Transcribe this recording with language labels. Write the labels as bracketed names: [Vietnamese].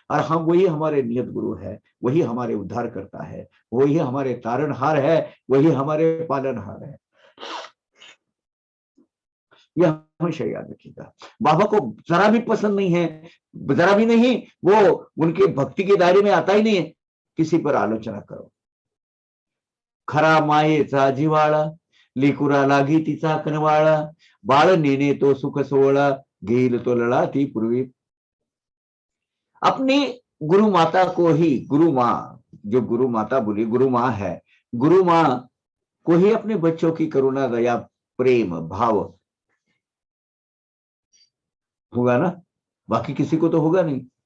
[Hindi] और हम वही हमारे नियत गुरु है, वही हमारे उद्धार करता है, वही हमारे तारणहार है, वही हमारे पालनहार है। यह हमेशा याद रखिएगा। बाबा को जरा भी पसंद नहीं है, जरा भी नहीं, वो उनके भक्ति के दायरे में आता ही नहीं है किसी पर आलोचना करो। [Marathi] खरा मायेचा जिवाळा, लेकुरा लागी तिचा कनवाळा, बाळ नेने तो सुख सोहळा, घेईल तो लळा ती पूर्वी। [Hindi] अपनी गुरु माता को ही, गुरु माँ, जो गुरु माता बोली गुरु माँ है, गुरु माँ को ही अपने बच्चों की करुणा, दया, प्रेम भाव होगा ना, बाकी किसी को तो होगा नहीं।